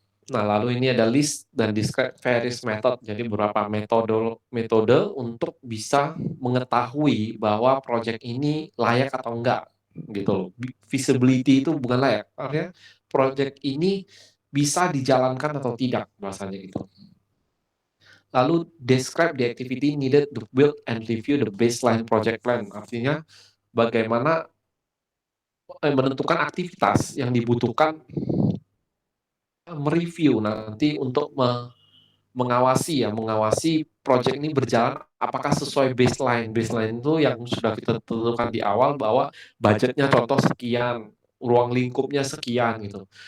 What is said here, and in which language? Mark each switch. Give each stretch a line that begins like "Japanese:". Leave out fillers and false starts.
Indonesian: Nah, lalu ini ada list dan
English: describe various method.
Indonesian: Jadi beberapa metode untuk bisa mengetahui bahwa project ini layak atau enggak gitu loh. Feasibility itu bukan layak, artinya project ini bisa dijalankan atau tidak bahasanya gitu.
English: Lalu describe the activity needed to build and review the baseline project plan.
Indonesian: Artinya bagaimana menentukan aktivitas yang dibutuhkan mereview nanti untuk mengawasi project ini berjalan apakah sesuai baseline. Baseline itu yang sudah kita tentukan di awal bahwa budgetnya contoh sekian, ruang lingkupnya sekian gitu.